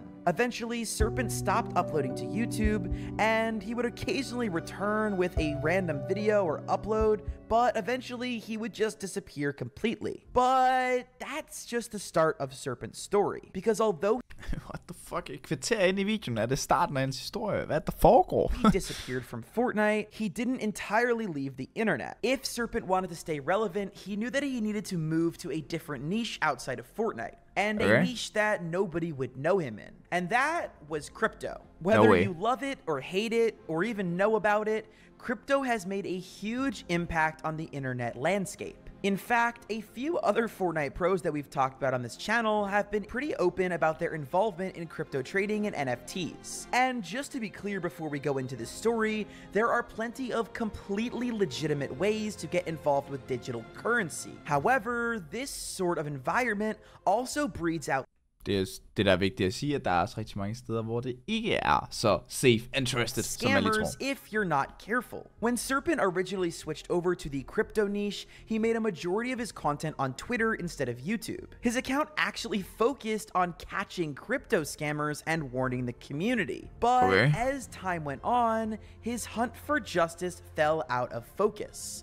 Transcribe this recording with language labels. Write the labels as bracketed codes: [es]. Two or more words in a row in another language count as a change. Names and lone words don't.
[en] Eventually, Serpent stopped uploading to YouTube, and he would occasionally return with a random video or upload, but eventually he would just disappear completely. But that's just the start of Serpent's story, because although What the fuck? [da] Et kvarter ind i videoen er det starten af hans historie. Hvad der foregår? [en] he disappeared from Fortnite, he didn't entirely leave the internet. If Serpent wanted to stay relevant, he knew that he needed to move to a different niche outside of Fortnite. And a niche that nobody would know him in. And that was crypto. Whether you love it or hate it or even know about it, crypto has made a huge impact on the internet landscape. In fact, a few other Fortnite pros that we've talked about on this channel have been pretty open about their involvement in crypto trading and NFTs. And just to be clear before we go into this story, there are plenty of completely legitimate ways to get involved with digital currency. However, this sort of environment also breeds out [da] det der er vigtigt at sige, at der er også rigtig mange steder, hvor det ikke er så [en] safe and trusted, [da] som man lige tror. [en] Scammers if you're not careful. When Serpent originally switched over to the crypto niche, he made a majority of his content on Twitter instead of YouTube. His account actually focused on catching crypto scammers and warning the community. But as time went on, his hunt for justice fell out of focus.